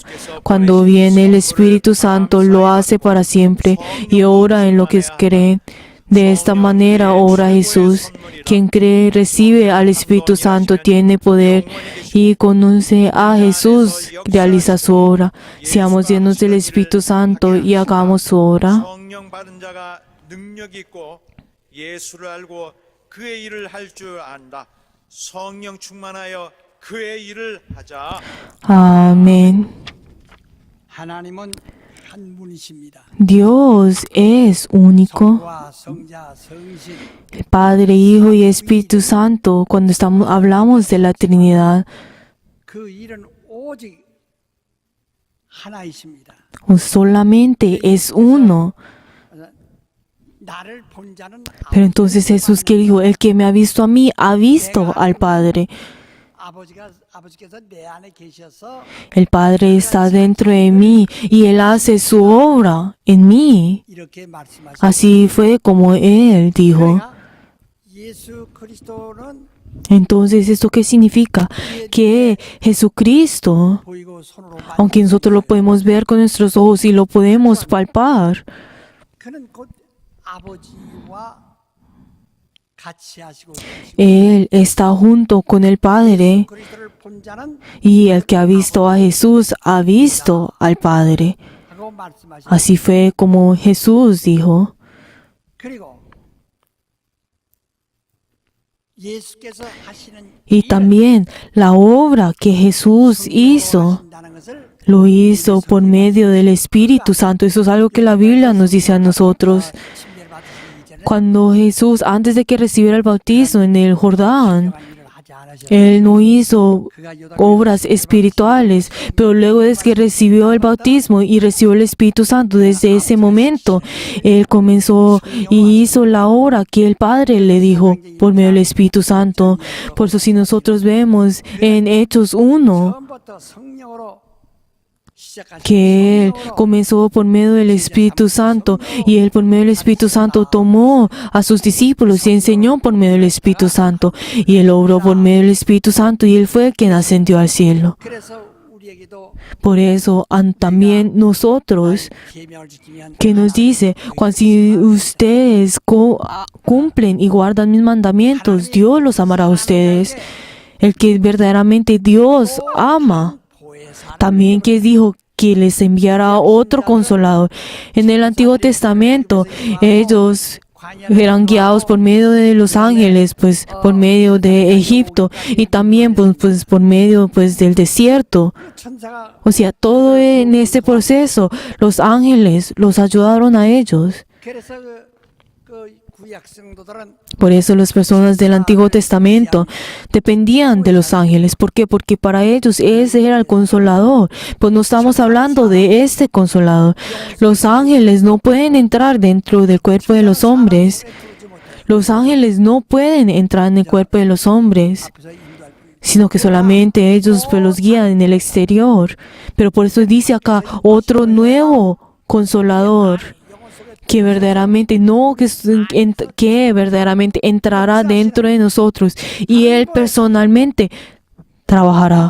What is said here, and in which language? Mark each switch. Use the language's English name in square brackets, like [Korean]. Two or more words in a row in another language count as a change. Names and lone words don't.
[Spanish] Cuando viene el Espíritu Santo lo hace para siempre y obra en lo que creen. De esta manera obra Jesús. Quien cree recibe al Espíritu Santo, tiene poder y conoce a Jesús, realiza su obra. Seamos llenos del Espíritu Santo y hagamos su obra. [Korean] 성령 받은 자가 능력 있고 예수를 알고 그의 일을 할 줄 안다. 성령 충만하여 그의 일을 하자. [Spanish] Amén. [Korean] 하나님은 한 분이십니다. [Spanish] Dios es único. [Korean] 성부와 성자, 성신. [Spanish] El Padre, Hijo y Espíritu Santo, cuando hablamos de la Trinidad, [Korean] 그 일은 오직 하나이십니다. [Spanish] solamente es uno. [Korean] 나를 본 자는 [Spanish] Pero entonces Jesús que dijo, el que me ha visto a mí, ha visto al Padre. [Korean] 아버지께서 내 안에 계셔서 [Spanish] El Padre está dentro de mí y Él hace su obra en mí. [Korean] 이렇게 말씀하셨습니다. [Spanish] Así fue como Él dijo. [Korean] 예수 그리스도는 [Spanish] Entonces, ¿esto qué significa? Que Jesucristo, [Korean] 보이고 손으로 [Spanish] aunque nosotros lo podemos ver con nuestros ojos y lo podemos palpar, [Korean] 그는 곧 아버지와 같이 하시고 계십니다. [Spanish] Él está junto con el Padre [Korean] 그리스도를 본 자는 [Spanish] y el que ha visto a Jesús ha visto al Padre. [Korean] 하고 말씀하셨습니다. [Spanish] Así fue como Jesús dijo. [Korean] 그리고 예수께서 하시는 [Spanish] Y también la obra que Jesús hizo, [Korean] 하신다는 것을 [Spanish] lo hizo por medio del Espíritu Santo. Eso es algo que la Biblia nos dice a nosotros. [Korean] 침례를 받으시기 이전에 [Spanish] Cuando Jesús, antes de que recibiera el bautismo en el Jordán, [Korean] 그런 일을 하지 않으셨고 [Spanish] Él no hizo [Korean] 그가 요단 [Spanish] obras espirituales, pero luego de que recibió el bautismo y recibió el Espíritu Santo, desde ese momento, Él comenzó y hizo la obra que el Padre le dijo por medio del Espíritu Santo. Por eso si nosotros vemos en Hechos 1, [Korean] 처음부터 성령으로 시작하신 [Spanish] que Él comenzó por medio del Espíritu Santo y Él por medio del Espíritu Santo tomó a sus discípulos y enseñó por medio del Espíritu Santo y Él obró por medio del Espíritu Santo y Él fue quien ascendió al cielo. [Korean] 그래서 우리에게도 [Spanish] Por eso también nosotros, [Korean] 계명을 지키면 [Spanish] que nos dice, cuando si ustedes cumplen y guardan mis mandamientos, Dios los amará a ustedes. El que verdaderamente Dios ama. También que dijo que les enviará otro consolador. En el Antiguo Testamento, ellos eran guiados por medio de los ángeles, pues por medio de Egipto y también pues por medio pues del desierto. [Korean] 천사가 [Spanish] O sea, todo en este proceso, los ángeles los ayudaron a ellos. [Korean] 그래서 그 구약 성도들은 [Spanish] Por eso las personas del Antiguo Testamento dependían de los ángeles. ¿Por qué? Porque para ellos ese era el consolador. Pues no estamos hablando de este consolador. Los ángeles no pueden entrar dentro del cuerpo de los hombres. Los ángeles no pueden entrar en el cuerpo de los hombres, [Korean] 앞에서 인도할 뿐. [Spanish] sino que solamente ellos pues, los guían en el exterior. Pero por eso dice acá otro nuevo consolador que verdaderamente que verdaderamente entrará dentro de nosotros y Él personalmente trabajará.